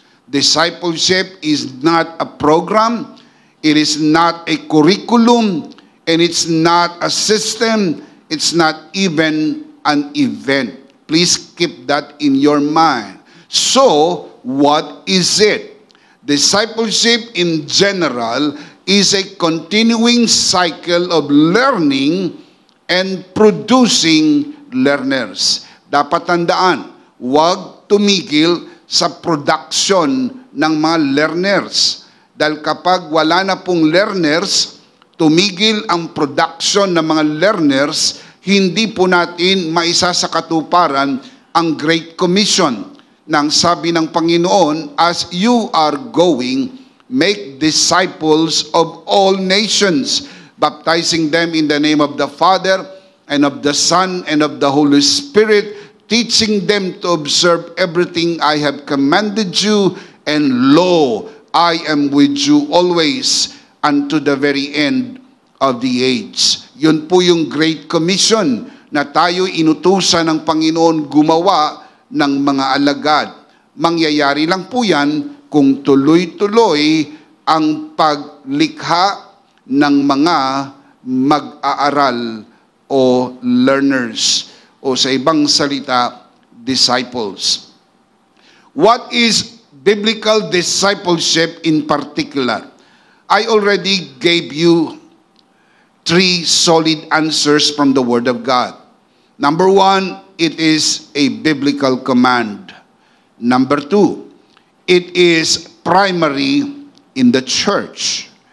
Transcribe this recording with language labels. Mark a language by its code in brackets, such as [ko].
[en] Discipleship is not a program, it is not a curriculum, and it's not a system, it's not even an event. Please keep that in your mind. So, what is it? Discipleship in general is a continuing cycle of learning and producing learners. [tl] Dapat tandaan, huwag tumigil sa production ng mga learners. Dahil kapag wala na pong learners, tumigil ang production ng mga learners, hindi po natin maisa sa katuparan ang Great Commission. Nang sabi ng Panginoon, [en] as you are going, make disciples of all nations, baptizing them in the name of the Father, and of the Son, and of the Holy Spirit, teaching them to observe everything I have commanded you, and lo, I am with you always, unto the very end of the age. [tl] Yun po yung Great Commission na tayo inutusan ng Panginoon gumawa ng mga alagad. Mangyayari lang po yan kung tuloy-tuloy ang paglikha ng mga mag-aaral o learners o sa ibang salita, disciples. [en] What is biblical discipleship in particular? I already gave you 3 solid answers from the Word of God. Number 1, it is a biblical command. Number 2, it is primary in the church.